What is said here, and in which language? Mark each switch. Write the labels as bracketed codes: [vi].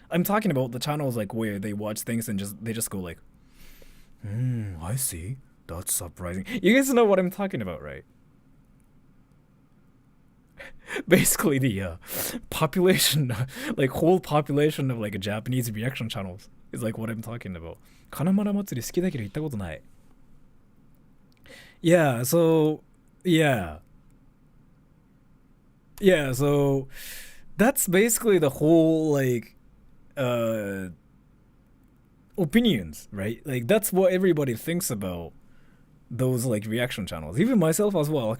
[en] I'm talking about the channels like where they watch things and they just go like, I see. That's surprising. You guys know what I'm talking about, right? Basically the population, like whole population of like Japanese reaction channels is like what I'm talking about. [ja] 金丸祭り好きだけど行ったことない。 [en] Yeah, so yeah, so that's basically the whole like opinions, right? Like that's what everybody thinks about those like reaction channels, even myself as well.